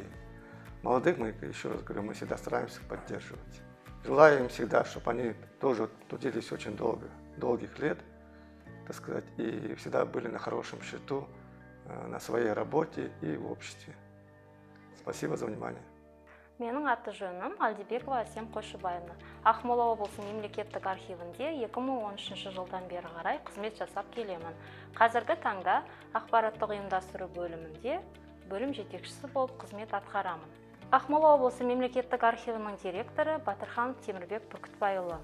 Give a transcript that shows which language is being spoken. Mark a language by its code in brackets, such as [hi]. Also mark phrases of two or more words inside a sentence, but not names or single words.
[ru] Молодых мы, еще раз говорю, мы всегда стараемся поддерживать. Желаю им всегда, чтобы они тоже трудились очень долгих лет, так сказать, и всегда были на хорошем счету, на своей работе и в обществе. Спасибо за внимание. [kk] Менің аты жөнім Алдибекова Асем Қойшыбаевна. Ақмола облысы мемлекеттік архивінде 2013 жылдан бері қарай қызмет жасап келемін. Қазіргі таңда ақпараттық ұйымдастыру бөлімінде бөлім жетекшісі болып қызмет атқарамын. Ақмола облысы мемлекеттік архивінің директоры Батырханов Темирбек Бүркітбайұлы.